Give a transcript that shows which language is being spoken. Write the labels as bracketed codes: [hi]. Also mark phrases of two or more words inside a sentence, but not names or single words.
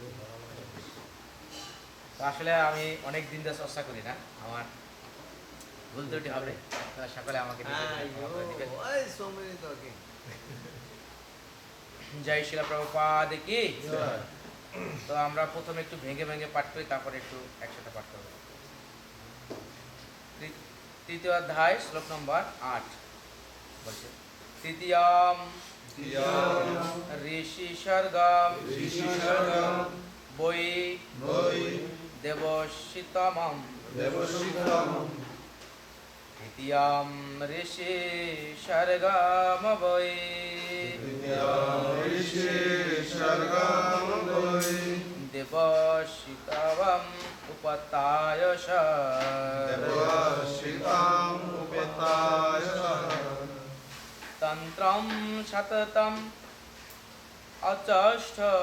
[bn] তো আসলে আমি অনেক দিন ধরে চর্চা করি না, আমার ভুল ত্রুটি হবে, আপনারা সকলে আমাকে জয় শিলা প্রভুপাদ কি। তো আমরা প্রথমে একটু ভেঙে ভেঙে পাঠ করি, তারপরে একটু একসাথে পাঠ করব। 3য় অধ্যায় শ্লোক নম্বর 8 বলছে, [sa] তৃতীয়ম ঋষি সর্গম বৈ দেবশিতমম তৃতীয়ম ঋষি সর্গম বৈ দেবশিতমম উপতায়শ তন্ত্রম সততম অচষ্ঠ